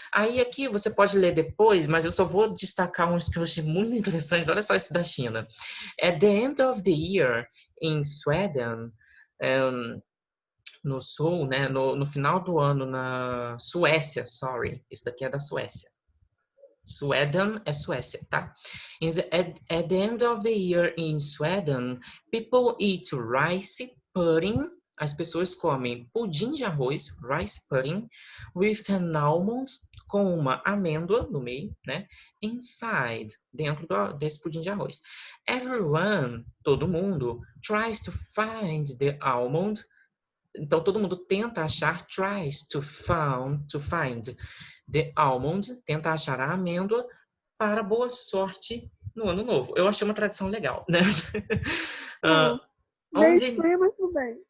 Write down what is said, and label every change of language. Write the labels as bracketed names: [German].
[Portuguese] Aí aqui você pode ler depois, mas eu só vou destacar uns que eu achei muito interessantes. Olha só esse da China. [English] At the end of the year in Sweden, [Portuguese] no sul, né, no final do ano na Suécia, sorry, isso daqui é da Suécia. Sweden é Suécia, tá? [English] At the end of the year in Sweden, people eat rice pudding. [Portuguese] As pessoas comem pudim de arroz, rice pudding, [English] with an almond, [Portuguese] com uma amêndoa no meio, né? Inside, dentro desse pudim de arroz. [English] Everyone, [Portuguese] todo mundo, [English] tries to find the almond. [Portuguese] Então, todo mundo tenta achar, [English] tries to find the almond, [Portuguese] tenta achar a amêndoa para boa sorte no ano novo. Eu achei uma tradição legal, né? Bem estranho, mas tudo bem.